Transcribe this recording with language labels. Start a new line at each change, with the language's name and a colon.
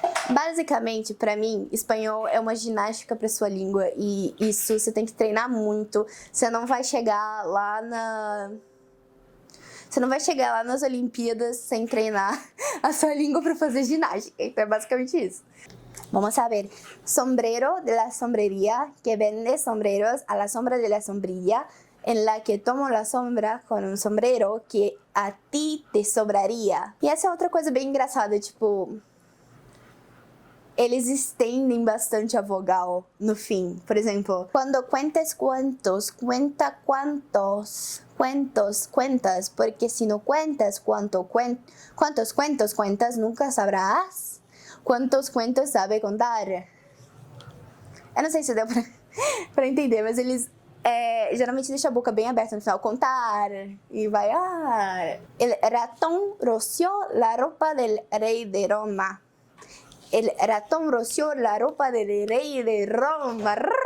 Portuguese: Basicamente, pra mim, espanhol é uma ginástica pra sua língua. E isso você tem que treinar muito. Você não vai chegar lá Você não vai chegar lá nas Olimpíadas sem treinar a sua língua para fazer ginástica. Então é basicamente isso.
Spanish: Vamos a ver. Sombrero de la sombrería que vende sombreros a la sombra de la sombrilla en la que tomo la sombra con un sombrero que a ti te sobraria.
Portuguese: E essa é outra coisa bem engraçada, tipo, eles estendem bastante a vogal no fim. Por exemplo,
Spanish: quando cuentes cuentos, cuenta cuantos. Cuentos, cuentas, porque si no cuentas cuántos cuentos cuentas, nunca sabrás quantos cuentos sabe contar.
Portuguese: Eu não sei se deu pra entender, mas eles geralmente deixam a boca bem aberta no final. Contar, e vai...
Spanish: El ratón roció la ropa del rey de Roma. El ratón roció la ropa del rey de Roma.